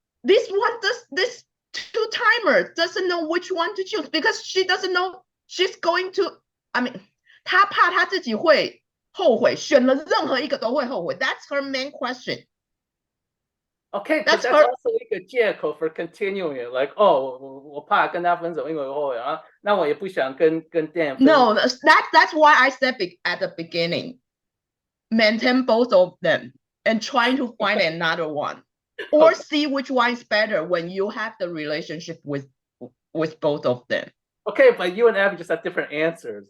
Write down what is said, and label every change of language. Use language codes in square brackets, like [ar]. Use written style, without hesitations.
[en] This two-timer doesn't know which one to choose because she doesn't know she's going to. I mean, [zh] 她怕她自己会后悔，选了任何一个都会后悔。 [en] That's her main question. Okay, but that's also [zh] 一个借口 [en] for continuing it. [zh] Like, 我怕跟他分手，因为我后悔啊。那我也不想跟Dan 分手。 [en] No, that's why I said at the beginning, maintain both of them and trying to find another one, or see which one is better when you have the relationship with both of them. Okay, but you and Abby just have different answers.